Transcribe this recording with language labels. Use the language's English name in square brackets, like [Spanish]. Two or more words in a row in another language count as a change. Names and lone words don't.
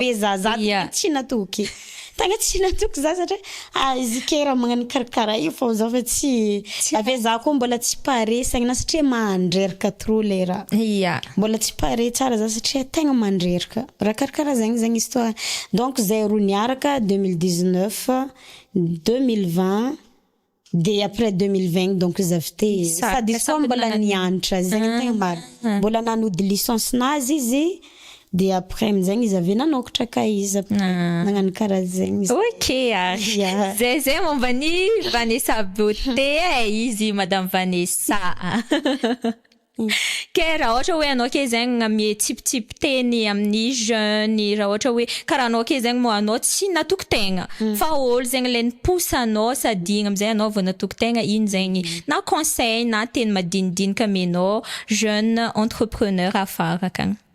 [Malagasy] be za tsy natoky tegna tsy natoky za satria izy ke raha magnano karakara io fa za fa tsy avy za koa mbola tsy pare saigna satria mandreraka trop le raha mbola tsy pare tsara za satria tegna mandreraka raha karakara zegny [French] histoire donc [Malagasy] zay roa niaraka 2019 2020 de [French] après 2020 donc [Malagasy] zavy te sady soa mbola nianatra zegny tegna maro mbola nanody licence nazy izy de après amizegny izy avy nanokatra ka izy nagnano karaha zegny zay momba ny Vanessa Beauté izy madame Vanessa ke raha ohatra hoe anao ke zegny amy type teny amin'ny jeune raha ohatra hoe karaha anao ke zegny mo anao tsy natoky tegna fa olo zegny le niposy anao sady igny amizay anao vao natoky tegna iny zegny na conseil na teny madinidinika amenao [French] jeune entrepreneur [Malagasy] afara akagny